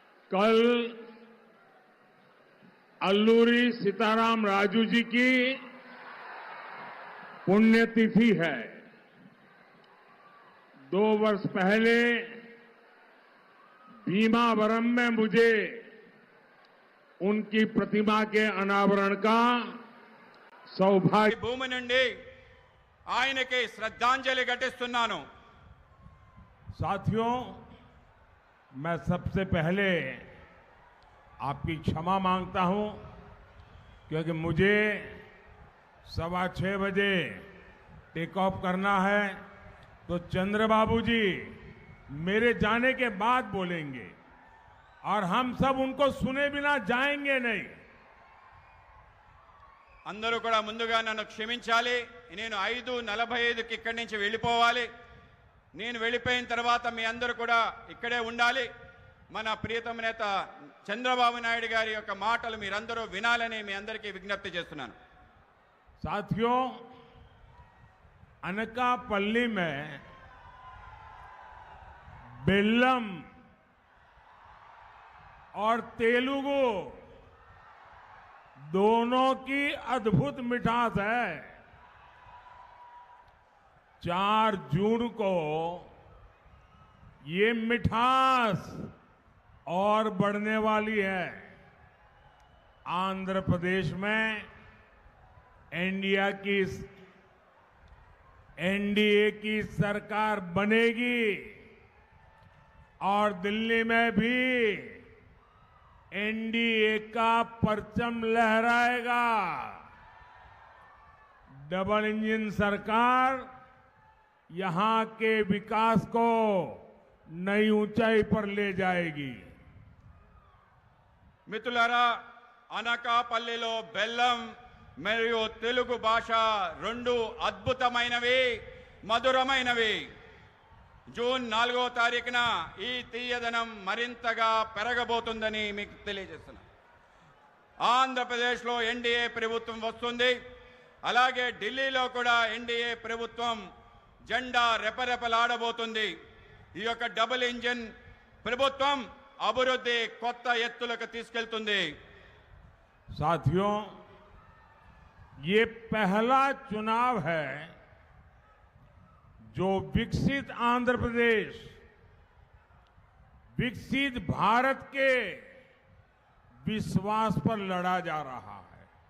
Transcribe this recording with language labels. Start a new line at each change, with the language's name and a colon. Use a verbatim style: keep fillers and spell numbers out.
Hindi: कल अल्लूरी सीताराम राजू जी की पुण्यतिथि है। दो वर्ष पहले भीमावरम में मुझे उनकी प्रतिमा के अनावरण का
Telugu: ఈ
Hindi: सौभाग्य।
Telugu: భూమి నుండి ఆయనకి శ్రద్ధాంజలి ఘటిస్తున్నాను.
Hindi: साथियों, मैं सबसे पहले आपकी क्षमा मांगता हूं क्योंकि मुझे सवा छः बजे टेक ऑफ करना है, तो चंद्रबाबू जी मेरे जाने के बाद बोलेंगे और हम सब उनको सुने बिना जाएंगे नहीं।
Telugu: అందరూ కూడా ముందుగా నన్ను క్షమించాలి. నేను ఐదు నలభై ఐదుకి ఇక్కడి నుంచి వెళ్ళిపోవాలి. నేను వెళ్ళిపోయిన తర్వాత మీ అందరూ కూడా ఇక్కడే ఉండాలి. మన ప్రియతమ నేత చంద్రబాబు నాయుడు గారి యొక్క మాటలు మీరందరూ వినాలని మీ అందరికీ విజ్ఞప్తి చేస్తున్నాను.
Hindi: साथियों, अनकापल्ली में बेल्लम और तेलुगु दोनों की अद्भुत मिठास है। चार जून को ये मिठास और बढ़ने वाली है। आंध्र प्रदेश में इंडिया की एनडीए की सरकार बनेगी और दिल्ली में भी एनडीए का परचम लहराएगा। डबल इंजन सरकार यहां के विकास को नई ऊंचाई पर ले जाएगी।
Telugu: మిత్రులారా, అనకాపల్లిలో బెల్లం మరియు తెలుగు భాష రెండు అద్భుతమైనవి, మధురమైనవి. జూన్ నాలుగో తారీఖున ఈ తీయదనం మరింతగా పెరగబోతుందని మీకు తెలియజేస్తున్నాను. ఆంధ్రప్రదేశ్లో ఎన్డీఏ ప్రభుత్వం వస్తుంది, అలాగే ఢిల్లీలో కూడా ఎన్డీఏ ప్రభుత్వం జెండా రెపరెపలాడబోతుంది. ఈ యొక్క డబుల్ ఇంజిన్ ప్రభుత్వం అభివృద్ధి కొత్త ఎత్తులకు తీసుకెళ్తుంది.
Hindi: साथियों, ये पहला चुनाव है जो विकसित आंध्र प्रदेश, विकसित भारत के विश्वास पर लड़ा जा रहा है।